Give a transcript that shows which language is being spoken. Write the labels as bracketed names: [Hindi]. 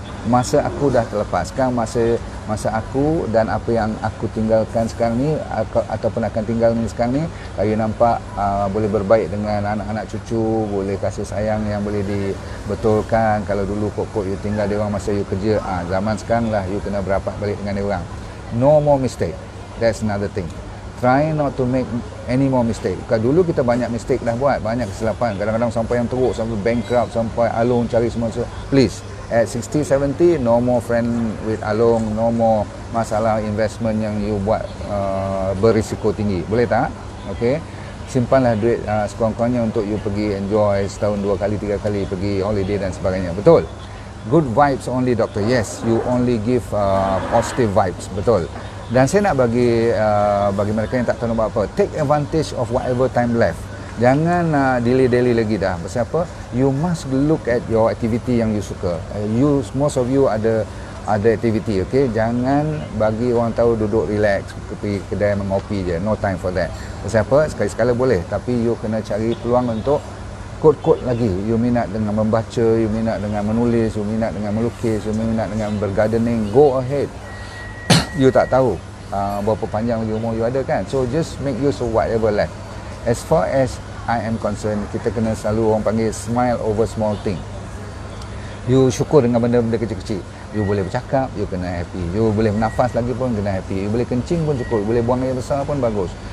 [Malay] Masa aku dah terlepas. Sekarang masa aku dan apa yang aku tinggalkan sekarang ni ataupun akan tinggal ni sekarang ni, you nampak boleh berbaik dengan anak-anak cucu, boleh kasih sayang yang boleh dibetulkan. Kalau dulu kok you tinggal dia orang masa you kerja, zaman sekarang lah you kena berapat balik dengan dia orang. [English] No more mistake. That's another thing. Try not to make any more mistake. [Malay] Kalau dulu kita banyak mistake dah buat, banyak kesilapan, kadang-kadang sampai yang teruk, sampai bankrupt, sampai Along cari semua. [English] Please, at 60, 70, no more friend with Along, no more [Malay] masalah investment yang you buat berisiko tinggi. Boleh tak? [English] Okay. [Malay] Simpanlah duit sekurang-kurangnya untuk you pergi enjoy setahun 2 kali 3 kali pergi holiday dan sebagainya. Betul? [English] Good vibes only, doctor. Yes, you only give positive vibes. [Malay] Betul. Dan saya nak bagi mereka yang tak tahu nak buat apa, [English] take advantage of whatever time left. [Malay] Jangan delay lagi dah. Pasal apa? [English] You must look at your activity [Malay] yang you suka. [English] Most of you ada activity, okay? [Malay] Jangan bagi orang tahu duduk relax pergi kedai mengopi je. [English] No time for that. [Malay] Pasal apa? Sekali-sekala boleh, tapi you kena cari peluang untuk kod-kod lagi. You minat dengan membaca, you minat dengan menulis, you minat dengan melukis, you minat dengan bergardening. [English] Go ahead. [Malay] You tak tahu berapa panjang lagi umur you ada kan. [English] So just make use of whatever left. As far as I am concerned, [Malay] kita kena selalu orang panggil [English] smile over small thing. [Malay] You syukur dengan benda-benda kecil-kecil. You boleh bercakap, you kena happy. You boleh bernafas lagi pun kena happy. You boleh kencing pun cukup. You boleh buang air besar pun bagus.